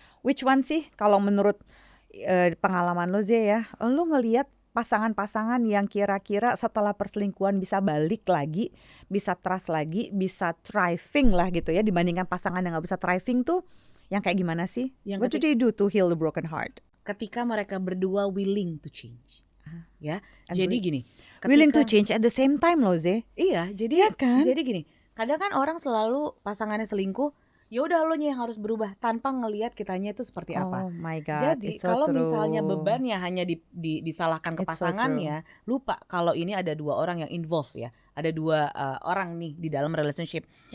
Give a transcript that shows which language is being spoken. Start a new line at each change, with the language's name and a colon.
English: Which one
Indonesian: sih kalau menurut pengalaman lo Zee ya, lo ngelihat pasangan-pasangan yang kira-kira setelah perselingkuhan bisa balik lagi, bisa trust lagi, bisa thriving lah gitu ya, dibandingkan pasangan yang gak bisa thriving tuh yang kayak gimana sih?
English: What do they do to heal the broken heart?
Indonesian: Ketika mereka berdua
English: willing to change.
Indonesian: Ya, jadi gini,
English: willing to change at the same time
Indonesian: loh
English: Zee.
Indonesian: Iya, jadi kan? Jadi gini, kadang kan orang selalu pasangannya selingkuh, ya udah lo yang harus berubah tanpa ngelihat kitanya itu seperti apa.
English: Oh my God,
Indonesian: jadi kalau misalnya bebannya hanya disalahkan ke pasangannya, lupa kalau ini ada dua orang yang involved ya, ada dua orang nih di dalam relationship.